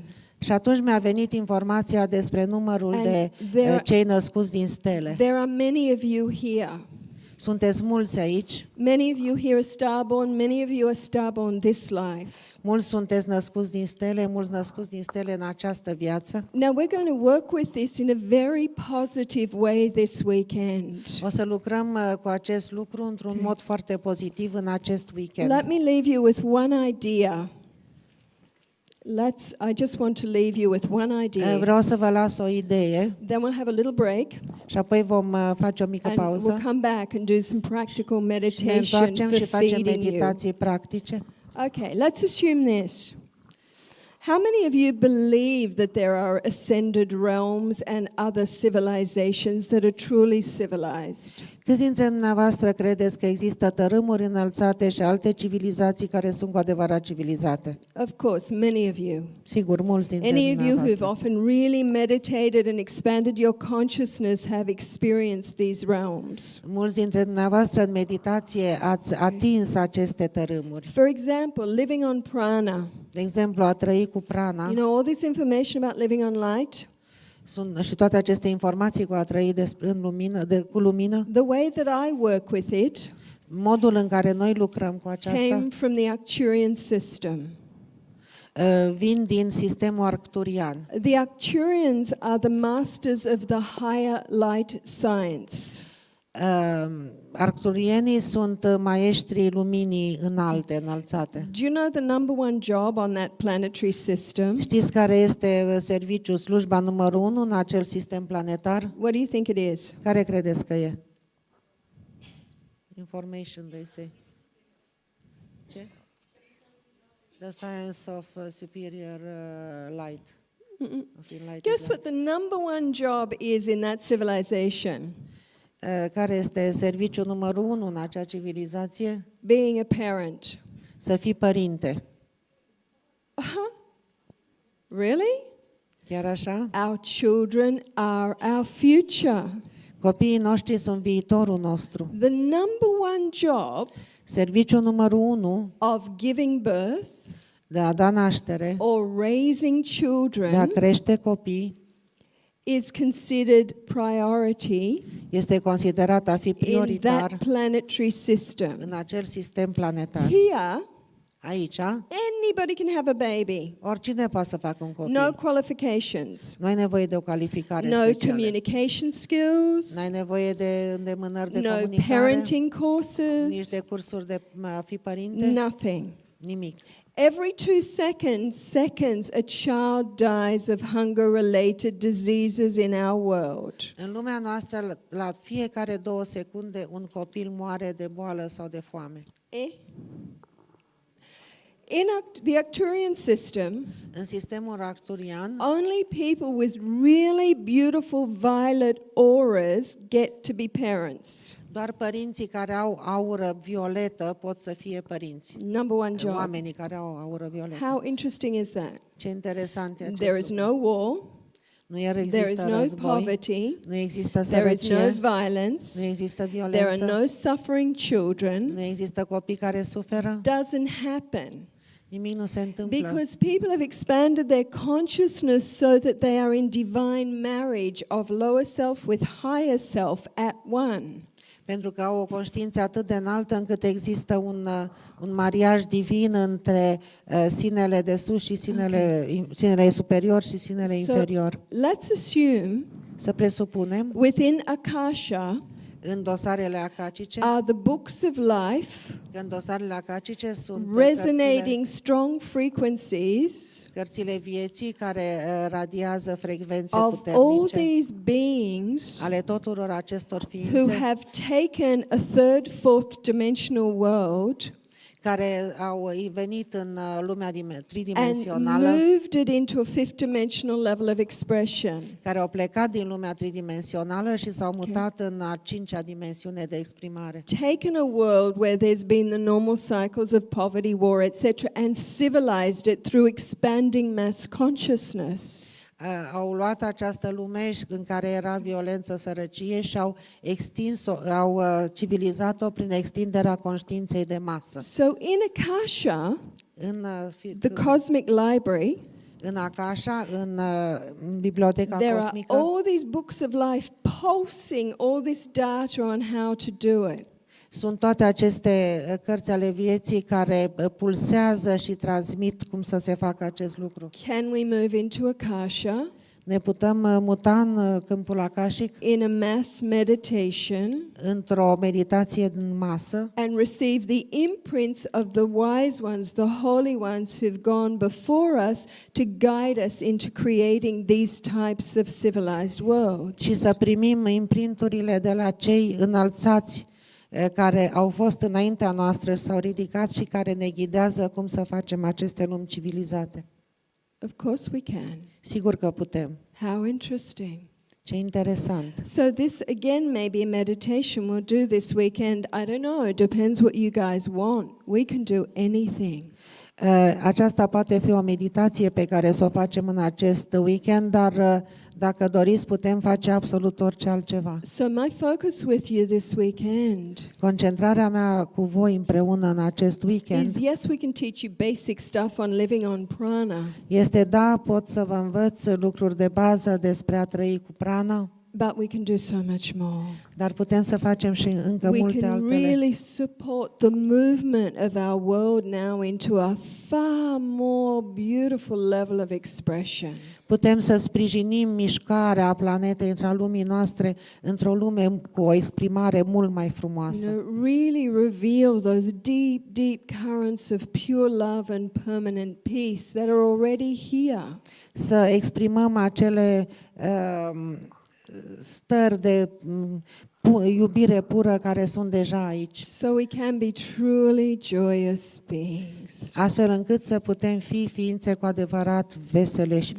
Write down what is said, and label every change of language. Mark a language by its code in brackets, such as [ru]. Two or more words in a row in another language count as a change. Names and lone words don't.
[ro] Și atunci mi-a venit informația despre numărul And de cei născuți din stele. [en] There are many of you here. [ro] Sunteți mulți aici, [en] Many of you here are starborn, many of you are starborn this life. [ro] mulți sunteți născuți din stele, mulți născuți din stele în această viață. [en] Now we're going to work with this in a very positive way this weekend. [ro] O să lucrăm cu acest lucru într-un mod foarte pozitiv în acest weekend. [en] Let me leave you with one idea. I just want to leave you with one idea. [ro] Vreau să vă las o idee [en] Then we'll have a little break [ro] și apoi vom face o mică and pauză. [en] we'll come back and do some practical [ro] Și ne meditation întoarcem și for facem [en] feeding you. [ro] meditații practice. [en] Okay, let's assume this. How many of you believe that there are ascended realms and other civilizations that are truly civilized? [ro] Câți dintre dumneavoastră credeți că există tărâmuri înălțate și alte civilizații care sunt cu adevărat civilizate? [en] Of course, many of you. [ro] Sigur, mulți dintre [en] Any of you who've [ro] dumneavoastră. [en] often really meditated and expanded your consciousness have experienced these realms. [ro] Mulți dintre dumneavoastră în meditație ați atins aceste tărâmuri. [en] For example, living on prana. [ro] De exemplu, a trăi cu prana [en] You know all this information about living on light? [ro] și toate aceste informații cu a trăi în lumină, cu lumină. [en] The way that I work with it [ro] Modul în care noi lucrăm cu aceasta [en] came from the Arcturian system. [ro] vin din sistemul arcturian. [en] The Arcturians are the masters of the higher light science. [ro] Arcturienii sunt maestrii luminii înălțate. [en] Do you know the number one job on that planetary system? [ro] Știți care este serviciul, slujba numărul 1 în acel sistem planetar? [en] What do you think it is? [ro] Care credeți că e? [en] Information, they say. [ro] Ce? [en] The science of superior light. Of enlightened Guess light. what the number one job is in that civilization? [ro] Care este serviciul numărul 1 în acea civilizație? [en] Being a parent. [ro] Să fii părinte. [en] Really? [ro] Chiar așa? [en] Our children are our future. [ro] Copiii noștri sunt viitorul nostru. [en] The number one job [ro] Serviciul numărul 1 [en] of giving birth [ro] de a da naștere, [en] or raising [ro] de a children crește copii, [en] is considered priority [ro] este considerat a fi in prioritar [en] that planetary system. [ro] în acel sistem planetar. Here, Aici, [en] anybody can have a baby. [ro] oricine poate să facă un copil. [en] No qualifications. [ro] Nu ai nevoie de o calificare No specială. [en] communication skills. [ro] Nu ai nevoie de îndemânări de No comunicare, parenting nici courses. de cursuri de a fi părinte, Nothing. nimic. [en] Every 2 seconds, a child dies of hunger-related diseases in our world. [ro] În lumea noastră, la fiecare 2 secunde, un copil moare de boală sau de foame. [en] In the Arcturian system, [ro] În sistemul arcturian, [en] only people with really beautiful violet auras get to be parents. [ro] doar părinții care au aură violetă pot să fie părinți. [en] Number one job. [ro] Oamenii care au aură violetă. [en] How interesting is that? [ro] Ce interesant e acest [en] There is [ro] lucru. [en] no war, [ro] Nu [en] there is [ro] există [en] no [ro] război, [en] poverty, [ro] nu există [en] there is no [ro] sărăcie, [en] violence, [ro] nu există [en] there are [ro] violență, [en] no suffering children. [ro] nu există copii care suferă, [en] Doesn't happen. [ro] nimic nu se întâmplă. [en] Because people have expanded their consciousness so that they are in divine marriage of lower self with higher self at one. [ro] Pentru că au o conștiință atât de înaltă încât există un mariaj divin între sinele de sus și sinele superior și sinele inferior. [en] Let's assume [ro] Să presupunem, [en] within Akasha [ro] în dosarele acacice, [en] are the books of life, [ro] că în dosarele acacice sunt [en] resonating strong frequencies [ro] cărțile vieții care radiază frecvențe [en] of all [ro] puternice [en] these beings [ro] ale tuturor acestor who ființe [en] have taken a third, fourth dimensional world [ro] care au venit în lumea and tridimensională, [en] moved it into a fifth dimensional level of expression. [ro] care au plecat din lumea tridimensională și s-au mutat în a cincea dimensiune de exprimare. [en] Taken a world where there's been the normal cycles of poverty, war, etc., and civilized it through expanding mass consciousness. [ro] Au luat această lume în care era violență, sărăcie și au extins-o, au civilizat-o prin extinderea conștiinței de masă. [en] So in Akasha, [ro] În, [en] the cosmic library, [ro] în Akasha, în biblioteca [en] there are [ro] cosmică, [en] all these books of life pulsing all this data on how to do it. [ro] sunt toate aceste cărți ale vieții care pulsează și transmit cum să se facă acest lucru. [en] Can we move into Akasha [ro] Ne putem muta în câmpul akashic [en] in a mass meditation [ro] într-o meditație în masă [en] and receive the imprints of the wise ones, the holy ones who've gone before us to guide us into creating these types of civilized [ro] și [en] worlds. [ro] să primim imprinturile de la cei înălțați care au fost înaintea noastră și s-au ridicat și care ne ghidează cum să facem aceste lumi civilizate. [en] Of course we can. [ro] Sigur că putem. [en] How interesting. [ro] Ce interesant. [en] So this again may be a meditation we'll do this weekend. I don't know, it depends what you guys want. We can do anything. [ro] Aceasta poate fi o meditație pe care să o facem în acest weekend, dar dacă doriți putem face absolut orice altceva. [en] So my focus with you this weekend [ro] Concentrarea mea cu voi împreună în acest weekend [en] is, yes, we can teach you basic stuff on living on prana, [ro] este, da, pot să vă învăț lucruri de bază despre a trăi cu prana, [en] but we can do so much more. [ro] dar putem să facem și încă We multe can altele. [en] really support the movement of our world now into a far more beautiful level of expression. [ro] Putem să sprijinim mișcarea planetei între lumii noastre într-o lume cu o exprimare mult mai frumoasă. [en] Really reveal those deep, deep currents of pure love and permanent peace that are already here. [ro] Să exprimăm acele stări de iubire pură care sunt deja aici, [en] So we can be truly joyous beings [ro] astfel încât să putem fi ființe cu adevărat vesele și